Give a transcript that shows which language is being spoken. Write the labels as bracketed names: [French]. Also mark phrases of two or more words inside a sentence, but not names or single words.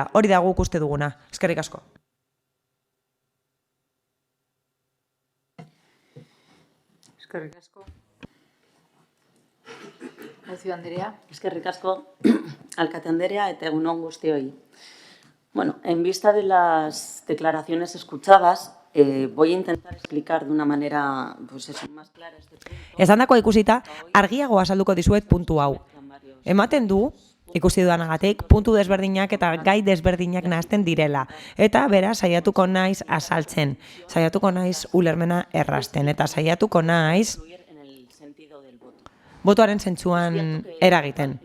[Basque] Hori da guk uste duguna. Eskerrik asko. Eskerrik asko. Ezio Andrea. Eskerrik asko, alkate Andrea, eta egun on guztioi. [Spanish] Bueno, en vista de las declaraciones escuchadas, voy a intentar explicar de una manera más clara este punto. [Basque] Esandako ikusita, argiago azalduko dizuet puntu hau. Ematen du, ikusi dudanagatik, puntu desberdinak eta gai desberdinak nahazten direla. Eta beraz, saiatuko naiz azaltzen, saiatuko naiz ulermena errasten, eta saiatuko naiz botoaren zentzuan eragiten.